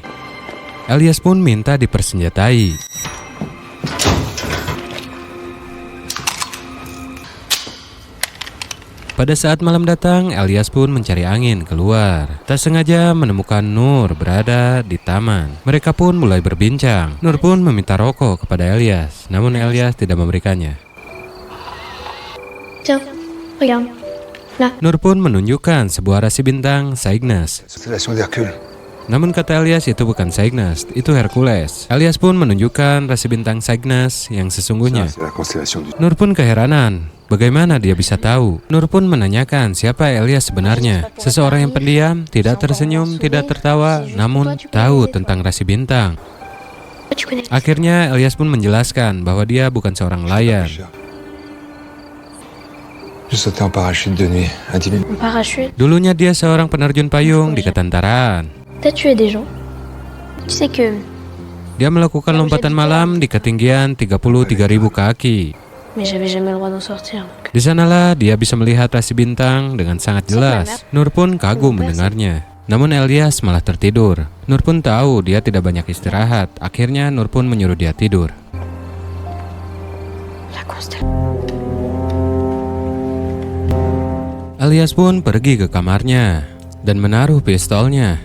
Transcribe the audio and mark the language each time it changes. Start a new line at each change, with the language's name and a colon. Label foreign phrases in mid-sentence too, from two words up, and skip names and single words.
Indonesian: Elias pun minta dipersenjatai. Pada saat malam datang, Elias pun mencari angin keluar. Tak sengaja menemukan Nur berada di taman. Mereka pun mulai berbincang. Nur pun meminta rokok kepada Elias, namun Elias tidak memberikannya.
French: Tiens, regarde. Là.
Indonesian: Nur pun menunjukkan sebuah rasi bintang Cygnus. Namun kata Elias itu bukan Cygnus, itu Hercules. Elias pun menunjukkan rasi bintang Cygnus yang sesungguhnya. Nur pun keheranan, bagaimana dia bisa tahu? Nur pun menanyakan siapa Elias sebenarnya. Seseorang yang pendiam, tidak tersenyum, tidak tertawa, namun tahu tentang rasi bintang.
French: Tu connais.
Indonesian: Akhirnya Elias pun menjelaskan bahwa dia bukan seorang layar.
French: Un parachute.
Indonesian: Dulunya dia seorang penerjun payung di ketentaraan.
French: T'as tué des gens. Tu sais que
Indonesian: Dia melakukan lompatan malam di ketinggian 33.000 kaki.
French: mais j'avais jamais le droit d'en sortir. Donc.
Indonesian: Di sanalah dia bisa melihat rasi bintang dengan sangat jelas. Nur pun kagum mendengarnya. Namun Elias malah tertidur. Nur pun tahu dia tidak banyak istirahat. Akhirnya Nur pun menyuruh dia tidur.
French: La constellation.
Indonesian: Elias pun pergi ke kamarnya dan menaruh pistolnya.